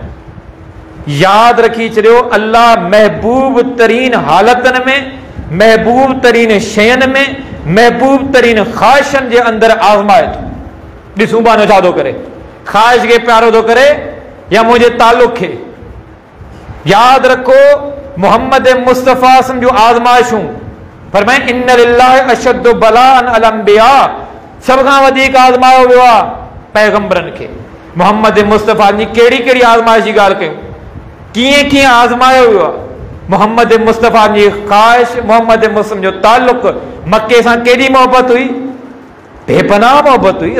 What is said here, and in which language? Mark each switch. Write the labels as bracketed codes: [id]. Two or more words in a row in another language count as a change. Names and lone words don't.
[sd] यादि रखी छॾियो, अल्लाह महबूब तरीन हालतनि में, महबूब तरीन शयुनि में, महबूब तरीन ख़्वाहिशनि जे अंदरि आज़माए थो। ॾिसूं बानो छा थो करे, ख़्वाहिश खे प्यारो थो करे या मुंहिंजे ताल्लुक़ खे। यादि रखो, मोहम्मद मुस्तफ़ा जूं आज़माइशूं फरमाए [ar] إن لله أشد بلاء الأنبياء, [sd] सभ खां वधीक आज़मायो वियो आहे पैगंबरनि खे। मोहम्मद मुस्तफ़ा जी कहिड़ी कहिड़ी आज़माइश जी ॻाल्हि कयूं, कीअं कीअं आज़मायो वियो आहे। मोहम्मद मुस्तफ़ा जी ख़्वाहिश, मोहम्मद मुस्तफ़ा जो ताल्लुक़ मके सां केॾी मोहबत हुई, बेपनाह मोहबत हुई।